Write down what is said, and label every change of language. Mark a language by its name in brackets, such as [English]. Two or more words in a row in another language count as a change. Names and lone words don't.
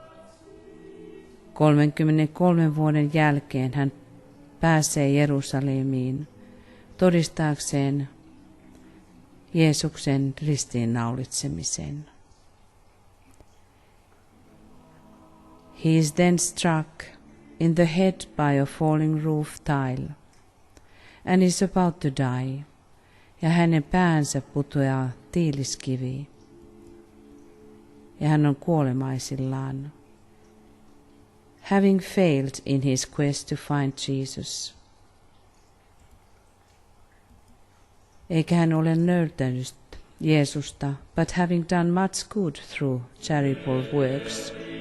[Finnish] 33 vuoden jälkeen hän pääsee Jerusalemiin todistaakseen Jeesuksen ristiinnaulitsemisen. [English] He is then struck in the head by a falling roof tile and is about to die, [Finnish] ja hänen päänsä putoaa tiiliskiviin, ja hän on kuolemaisillaan, [English] having failed in his quest to find Jesus. [Finnish] Eikä hän ole löytänyt Jeesusta, [English] but having done much good through charitable works.